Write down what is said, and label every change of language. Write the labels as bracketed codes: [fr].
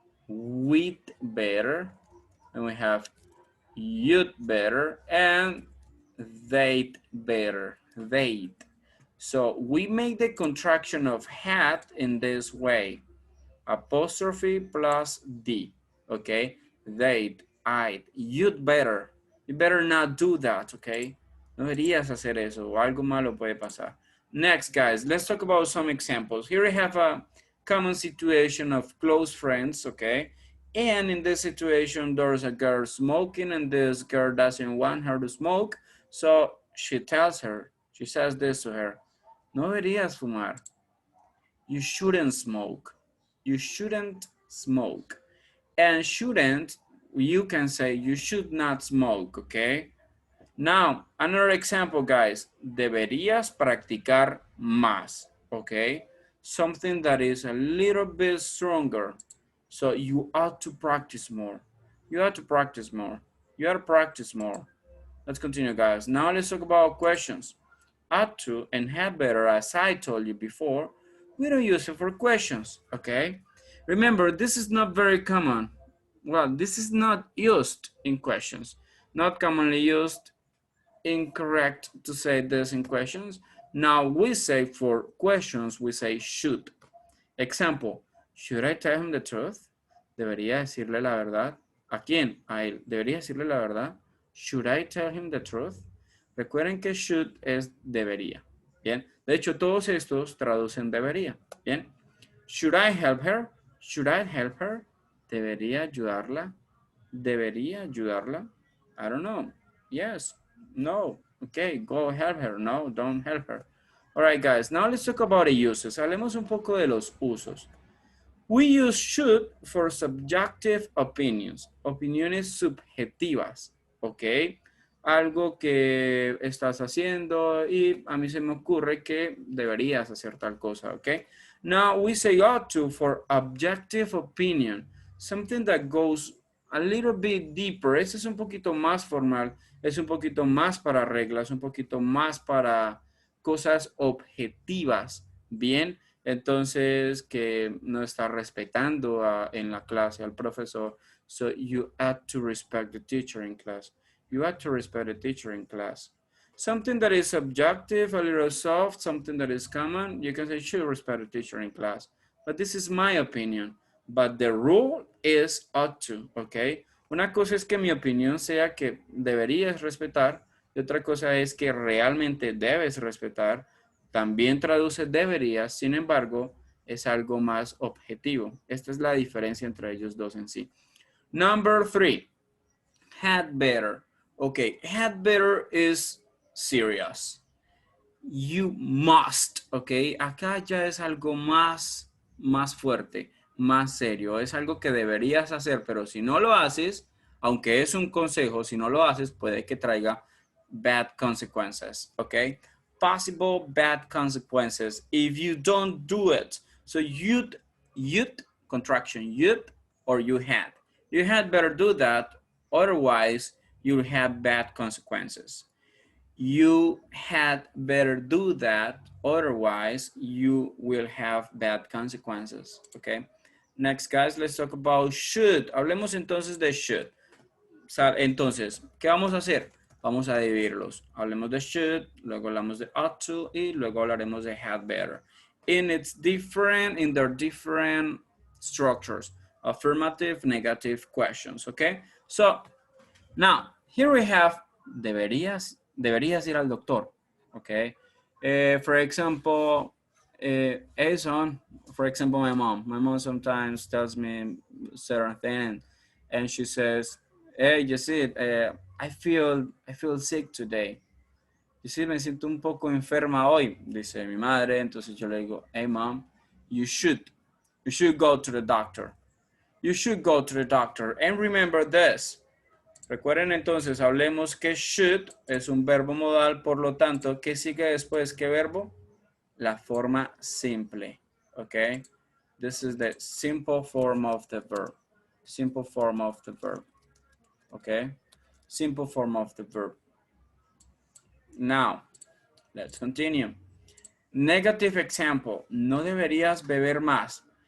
[en] With better, and we have you'd better, and they'd better, they'd. So we make the contraction of had in this way. Apostrophe plus D, okay? They'd, I'd, you'd better. You better not do that, okay? [es] No deberías hacer eso, o algo malo puede pasar. [en] Next, guys, let's talk about some examples. Here we have a common situation of close friends, okay? And in this situation, there's a girl smoking and this girl doesn't want her to smoke. So she tells her, she says this to her, [es] no deberías fumar. [en] You shouldn't smoke. You shouldn't smoke. And shouldn't, you can say you should not smoke, okay? Now, another example, guys. [es] Deberías practicar más, okay? [en] Something that is a little bit stronger. So you ought to practice more. You ought to practice more. You ought to practice more. Let's continue, guys. Now let's talk about questions. Ought to and had better, as I told you before, we don't use it for questions, okay? Remember, this is not very common. Well, this is not used in questions. Not commonly used, incorrect to say this in questions. Now we say for questions, we say should. Example, should I tell him the truth? [es] ¿Debería decirle la verdad? ¿A quién? A él. ¿Debería decirle la verdad? [en] Should I tell him the truth? [es] Recuerden que should es debería. Bien. De hecho, todos estos traducen debería. [en] Bien. Should I help her? Should I help her? [es] ¿Debería ayudarla? ¿Debería ayudarla? [en] I don't know. Yes. No. Okay, go help her. No, don't help her. All right, guys. Now let's talk about the uses. [es] Hablemos un poco de los usos. [en] We use should for subjective opinions, [es] opiniones subjetivas, ¿ok? Algo que estás haciendo y a mí se me ocurre que deberías hacer tal cosa, ¿ok? [en] Now we say ought to for objective opinion, something that goes a little bit deeper. [es] Este es un poquito más formal, es un poquito más para reglas, un poquito más para cosas objetivas, ¿bien? Entonces, que no está respetando en la clase al profesor. [en] So you have to respect the teacher in class. You have to respect the teacher in class. Something that is subjective, a little soft, something that is common, you can say should respect the teacher in class. But this is my opinion. But the rule is ought to, okay? [es] Una cosa es que mi opinión sea que deberías respetar y otra cosa es que realmente debes respetar. También traduce deberías, sin embargo, es algo más objetivo. Esta es la diferencia entre ellos dos en sí. [en] Number 3, had better. Okay, had better is serious. You must, ok. [es] Acá ya es algo más fuerte, más serio. Es algo que deberías hacer, pero si no lo haces, aunque es un consejo, si no lo haces, puede que traiga [en] bad consequences, [es] ok. [en] Possible bad consequences if you don't do it. So you'd, contraction, you'd or you had. You had better do that, otherwise you'll have bad consequences. You had better do that, otherwise you will have bad consequences, okay? Next, guys, let's talk about should. [es] Hablemos entonces de should. Entonces, ¿qué vamos a hacer? Vamos a dividirlos. Hablemos de should, luego hablamos de ought to, y luego hablaremos de had better. [en] In their different structures. Affirmative, negative questions, okay? So, now, here we have [es] deberías ir al doctor, [en] okay? For example, hey son, for example, my mom sometimes tells me certain things and she says, hey, Yesid, I feel sick today. [es] Yesid, me siento un poco enferma hoy, dice mi madre. Entonces yo le digo, [en] hey mom, you should go to the doctor. You should go to the doctor. And remember this. [es] Recuerden entonces, hablemos que should es un verbo modal, por lo tanto, ¿qué sigue después? ¿Qué verbo? La forma simple, ¿ok? [en] This is the simple form of the verb. Simple form of the verb, ¿ok? Simple form of the verb. Now, let's continue. Negative example. [es] No deberías beber más.